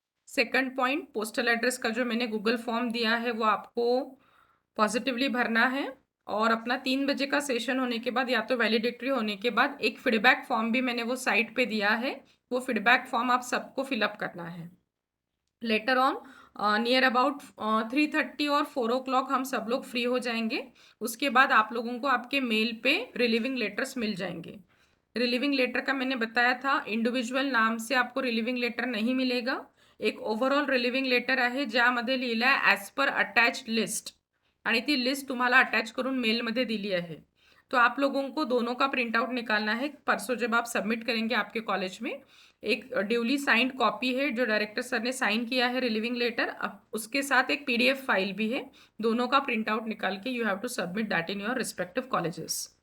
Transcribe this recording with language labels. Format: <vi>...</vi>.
<hi>Second point, postal address का जो मैंने गूगल फॉर्म दिया है वो आपको पॉजिटिवली भरना है, और अपना 3 बजे का सेशन होने के बाद या तो वैलिडिक्टरी होने के बाद एक फीडबैक फॉर्म भी मैंने वो साइट पे दिया है, वो फीडबैक फॉर्म आप सबको फिलअप करना है। लेटर ऑन नियर अबाउट 3:30 और 4 o'clock हम सब लोग फ्री हो जाएंगे। उसके बाद आप लोगों को आपके मेल पे रिलीविंग लेटर्स मिल जाएंगे। रिलीविंग लेटर का मैंने बताया था, इंडिव्हिज्युअल नाम से आपको रिलीविंग लेटर नहीं मिलेगा, एक ओव्हरऑल रिलीविंग लेटर</hi> <mr>आहे ज्यामध्ये लिहिलं आहे ॲज पर अटॅच्ड लिस्ट, आणि ती लिस्ट तुम्हाला अटॅच करून मेलमध्ये दिली आहे।</mr> <hi>तो आप लोगों को दोनों का प्रिंट आउट निकालना है। परसों जब आप सबमिट करेंगे आपके कॉलेज में, एक ड्यूली साइंड कॉपी है जो डायरेक्टर सर ने साइन किया है रिलीविंग लेटर, उसके साथ एक PDF फाइल भी है। दोनों का प्रिंट आउट निकाल के</hi> <en>You have to submit that in your respective colleges.</en>